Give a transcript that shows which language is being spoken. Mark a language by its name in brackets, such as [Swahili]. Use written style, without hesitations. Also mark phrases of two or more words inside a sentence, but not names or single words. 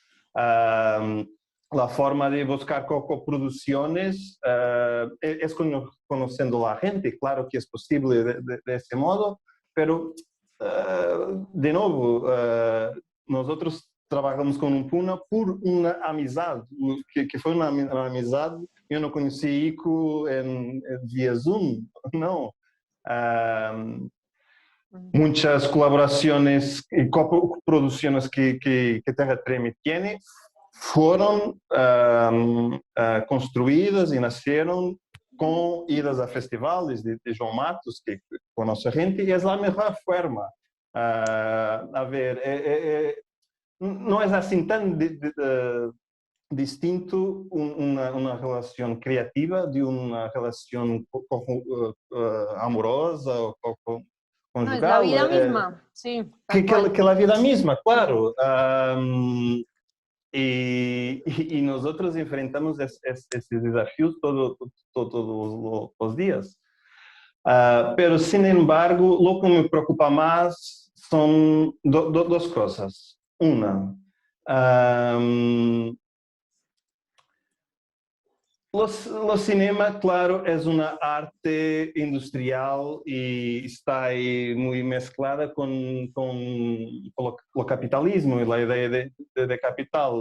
[Spanish] La forma de buscar coproducciones es conociendo a la gente, claro que es posible de ese modo, pero de nuevo, nosotros trabajamos con un Puna por una amizad, [Portuguese] que foi uma amizade. Eu não conheci Ico via Zoom, não. [Spanish] Muchas colaboraciones y coproducciones que Terra Treme tiene fueron construidas y nacieron con idas a festivales de João Matos, que conoce gente, y es la mejor forma. A ver, no es así tan distinto una relación creativa de una relación amorosa o No, es la conjugal. vida misma, sí. Que la vida misma, claro. Y nosotros enfrentamos esses desafios todos los días. Pero, sin embargo, lo que me preocupa más son dos cosas. Una, [Portuguese] o cinema, claro, é uma arte industrial e está aí muito mesclada com o capitalismo e a ideia de capital.